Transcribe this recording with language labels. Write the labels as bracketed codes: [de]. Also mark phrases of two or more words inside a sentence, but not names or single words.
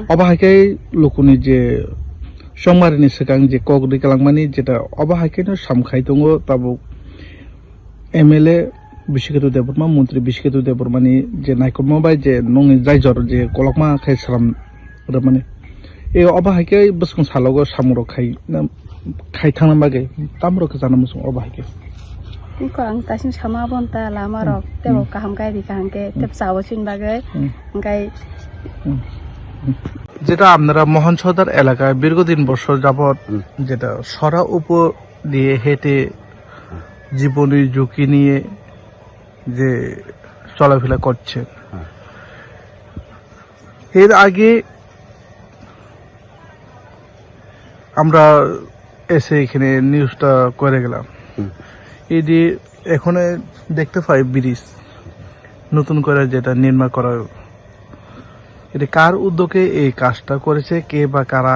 [trp] अबाहायके लुकुनि जे संमारिनि सिगां जे कगरि कलांमानि जेटा अबाहायकेनो सामखाय दङ ताबो एमएलए बिस्केतु देवबर्मा मन्त्रि बिस्केतु देवबर्मानि जे नायकमा बाय जे नंनि जायजर जे कलकमा खायसराम रमाने ए अबाहायके बसखं सालगो सामुरो खाय थांना बागे तामरो जाना मुसुं अबाहायके निको आं तासिं सामा बनता लामा रक तेबो काहाम गायरि काहांके तेब सावसिन बागे गाय [bn] যেটা আপনারা মোহন সর্দার এলাকায় দীর্ঘদিন বছর যাবৎ যেটা সরা উপর দিয়ে হেঁটে জীবনের ঝুঁকি নিয়ে যে চলাফেরা করছেন এর আগে আমরা এসে এখানে নিউজটা করে গেলাম এই যে এখন দেখতে পাই ব্রিজ নতুন করে যেটা নির্মাণ করা এটা কার উদ্যোগে এই কাজটা করেছে কে বা কারা